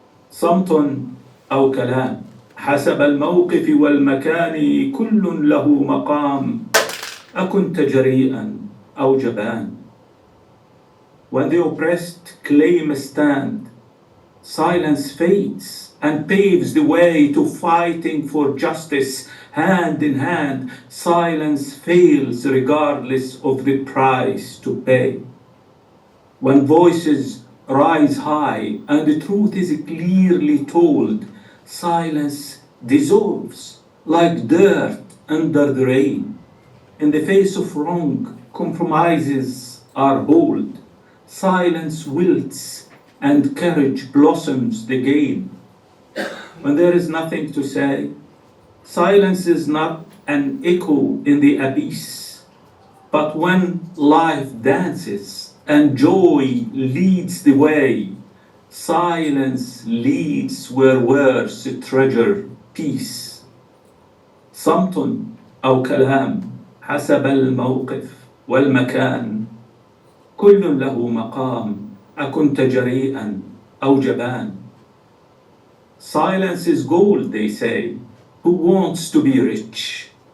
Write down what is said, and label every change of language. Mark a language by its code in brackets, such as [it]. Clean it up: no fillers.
[ar] صمت أو كلام حسب الموقف والمكان كل له مقام أكنت جريئا أو جبان. [en] When the oppressed claim a stand, silence fades and paves the way to fighting for justice. Hand in hand, silence fails regardless of the price to pay. When voices rise high and the truth is clearly told, silence dissolves like dirt under the rain. In the face of wrong, compromises are bold. Silence wilts and courage blossoms again. When there is nothing to say, silence is not an echo in the abyss, but when life dances and joy leads the way, silence leads where words treasure peace. [ar] صمت أو كلام حسب الموقف والمكان كل له مقام أكنت جريئا أو جبان. [en] Silence is gold, they say. Who wants to be rich?